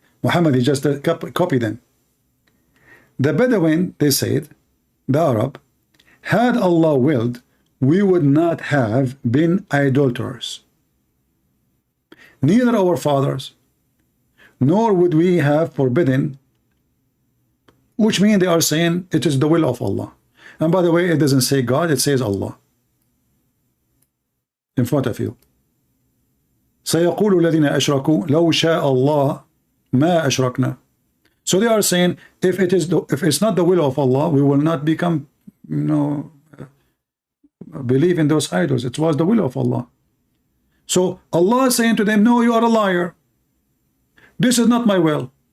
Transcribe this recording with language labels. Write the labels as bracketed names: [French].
[English] Muhammad, he just copied them. The Bedouin, they said, the Arab, had Allah willed, we would not have been idolaters. Neither our fathers, nor would we have forbidden, which means they are saying it is the will of Allah. And by the way, it doesn't say God, it says Allah. In front of you. [Arabic] سيقول الذين أشركوا لو شاء الله ما أشركنا. [English] So they are saying if it's not the will of Allah, we will not become, believe in those idols. It was the will of Allah. So Allah is saying to them, no, you are a liar. This is not my will.